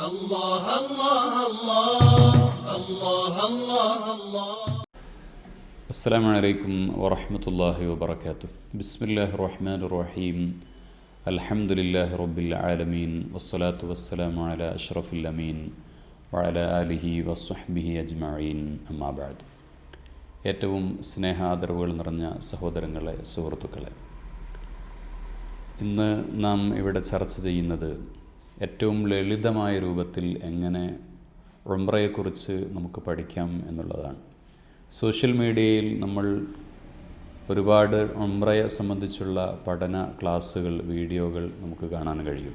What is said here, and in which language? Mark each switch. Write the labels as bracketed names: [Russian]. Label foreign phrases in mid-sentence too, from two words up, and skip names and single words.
[Arabic] الله الله الله الله الله الله. السلام عليكم ورحمة الله وبركاته. بسم الله الرحمن الرحيم. الحمد لله رب العالمين والصلاة والسلام على أشرف الأمين وعلى آله وصحبه أجمعين أما بعد. [Malayalam] ഏറ്റവും സ്നേഹാദരവുകൾ നിറഞ്ഞ സഹോദരങ്ങളെ, സുഹൃത്തുക്കളെ, ഇന്ന് നാം ഇവിടെ ചർച്ച ചെയ്യുന്നത് ഏറ്റവും ലളിതമായ രൂപത്തിൽ എങ്ങനെ ഉംറയെക്കുറിച്ച് നമുക്ക് പഠിക്കാം എന്നുള്ളതാണ്. [English] social media [Malayalam] നമ്മൾ ഒരുപാട് ഉംറയെ സംബന്ധിച്ചുള്ള പഠന ക്ലാസ്സുകൾ, വീഡിയോകൾ നമുക്ക് കാണാൻ കഴിയും.